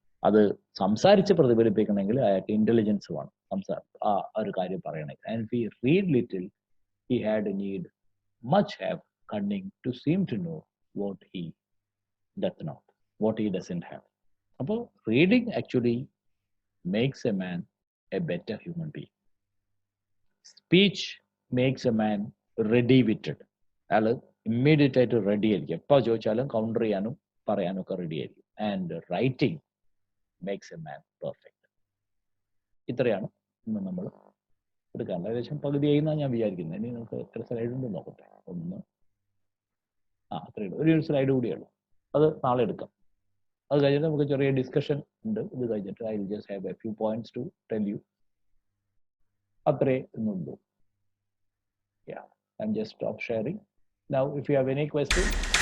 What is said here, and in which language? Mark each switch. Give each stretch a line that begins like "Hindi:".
Malayalam: അത് സംസാരിച്ച് പ്രതിഫലിപ്പിക്കണമെങ്കിൽ അയാൾക്ക് ഇന്റലിജൻസ് വേണം, ആ ഒരു കാര്യം പറയണമെങ്കിൽ.
English: And if he read little, he had need much have cunning to seem to know what he doth not, what he doesn't have. അപ്പോൾ reading actually makes a man a better human being. Speech makes a man ready witted.
Malayalam: അയാൾ immediate ആയിട്ട് ready ആയിരിക്കും, എപ്പോൾ ചോദിച്ചാലും counter ചെയ്യാനും പറയാനും ഒക്കെ ready ആയിരിക്കും.
English: And writing makes a man perfect.
Malayalam: ഇത്രയാണ് ഇന്ന് നമ്മൾ എടുക്കാം. ഏകദേശം പകുതിയായി എന്നാണ് ഞാൻ വിചാരിക്കുന്നത്. ഇനി നമുക്ക് എത്ര സ്ലൈഡ് ഉണ്ട് നോക്കട്ടെ. അത്രയേ ഉള്ളൂ. ഒരു സ്ലൈഡ് കൂടിയുള്ളൂ. അത് നാളെ എടുക്കാം. അത് കഴിഞ്ഞിട്ട് നമുക്ക് ചെറിയ ഡിസ്കഷൻ ഉണ്ട്. ഇത് കഴിഞ്ഞിട്ട്
English: I will just have a few points to tell you.
Malayalam: അത്രേ ഇന്നുള്ളൂ.
English: I'm just stop sharing. Now, if you have any questions.